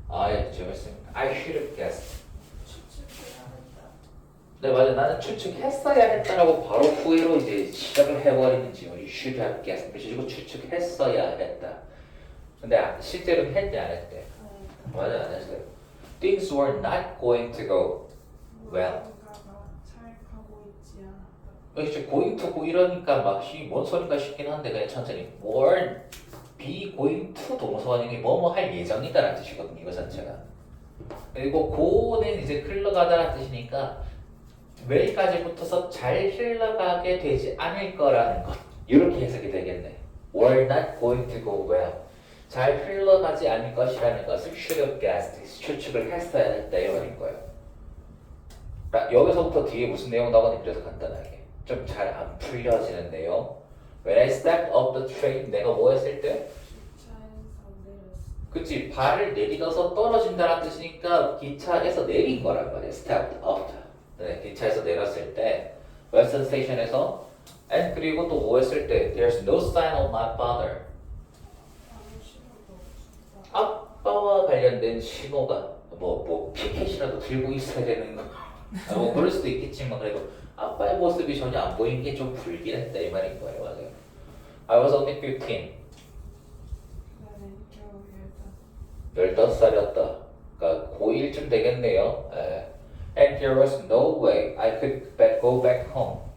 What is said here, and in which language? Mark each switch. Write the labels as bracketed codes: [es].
[ko] 예, 재밌습니다. [en] I should have guessed. [ko] 추측해야 했다. 네 맞아. 나는 추측했어야 했다라고 바로 후회로 이제 시작을 해버리는 지문이 [en] should have guessed. [ko] 그리고 추측했어야 했다. 근데 실제로는 했대 안 했대? 맞아 안 했어요. [en] Things were not going to go well. [ko] 잘 가고 있지 않았다. 역시 going to go 이러니까 뭔 소린가 싶긴 한데 그냥 천천히 were be going to 동사원형이 뭐뭐 할 예정이다라는 뜻이거든요. 이거 자체가 그리고 고는 이제 흘러가다라는 뜻이니까 well까지 붙어서 잘 흘러가게 되지 않을 거라는 것. 이렇게 해석이 되겠네. [en] were not going to go well. [ko] 잘 흘러가지 않을 것이라는 것을 [en] should have guessed. [ko] 추측을 했어야 했다 이 말인 거예요. 그러니까 여기서부터 뒤에 무슨 내용 나오는지 그래서 간단하게 좀 잘 안 풀려지는 내용. [en] When I stepped off the train, [ko] 내가 뭐 했을 때? 기차에서 내렸어. 그치, 발을 내딛어서 떨어진다는 뜻이니까 기차에서 내린 거란 말이야. stepped off. 네, 기차에서 내렸을 때 Western Station에서 and 그리고 또 뭐 했을 때 [en] There's no sign of my father. [ko] 아무 신호도 없었어. 아빠와 관련된 신호가 뭐 피켓이라도 들고 있어야 되는 거. 뭐 그럴 수도 있겠지만 그래도 아빠의 모습이 전혀 안 보이는 게 좀 불길했다 이 말인 거예요. 맞아요. [en] I was only 15. [ko] 나는 겨우 15. 15살이었다. 그러니까 고1쯤 되겠네요. 예. [en] And there was no way I could go back home.